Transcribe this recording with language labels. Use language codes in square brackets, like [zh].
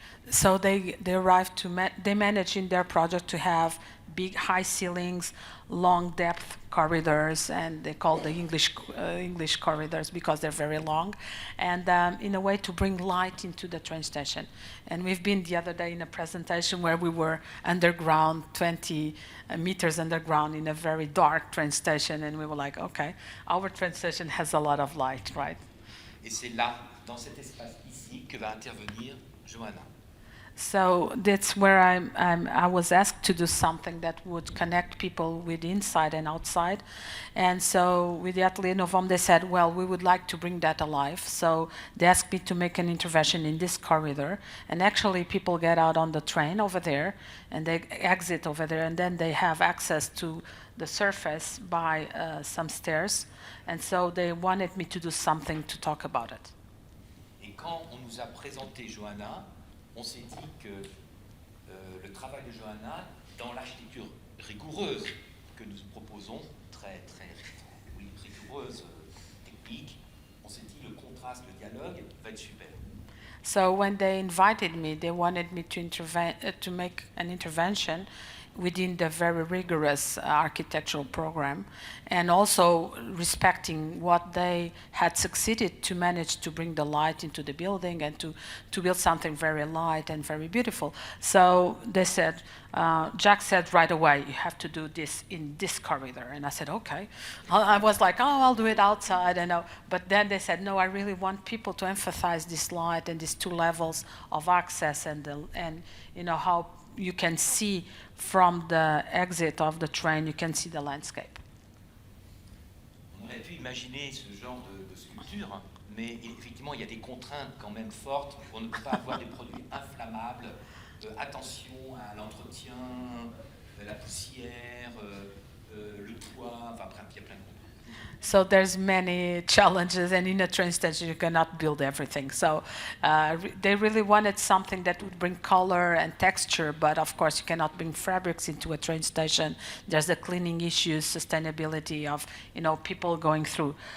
[en] So they arrived to they managed in their project to have big high ceilings, long depth corridors, and they call the English corridors because they're very long, and in a way to bring light into the train station. And we've been the other day in a presentation where we were underground, 20 meters underground in a very dark train station, and we were like, okay, our train station has a lot of light, right? [fr] Et c'est là, dans cet espace ici, que va intervenir Joana. [en] So that's where I was asked to do something that would connect people with inside and outside. And so with the Atelier Novum, they said, well, we would like to bring that alive. So they asked me to make an intervention in this corridor. And actually people get out on the train over there and they exit over there, and then they have access to the surface by some stairs. And so they wanted me to do something to talk about it. [fr] Et quand on nous a présenté Joana, on s'est dit que le travail de Joana, dans l'architecture rigoureuse que nous proposons, très rigoureuse, technique, on s'est dit le contraste, le dialogue va être super. [en] So when they invited me, they wanted me to make an intervention within the very rigorous architectural program, and also respecting what they had succeeded to manage to bring the light into the building and to build something very light and very beautiful. So they said, Jack said right away, you have to do this in this corridor. And I said, okay. I was like, oh, I'll do it outside. But then they said, no, I really want people to emphasize this light and these two levels of access and you know, how you can see from the exit of the train, you can see the landscape. [fr] On aurait pu imaginer ce genre de sculpture, mais effectivement, il y a des contraintes quand même fortes pour ne pas avoir des produits inflammables. Attention à l'entretien, la poussière, le toit, enfin, il y a plein de contraintes. [en] So there's many challenges, and in a train station you cannot build everything. So they really wanted something that would bring color and texture, but of course you cannot bring fabrics into a train station. There's the cleaning issues, sustainability of people going through.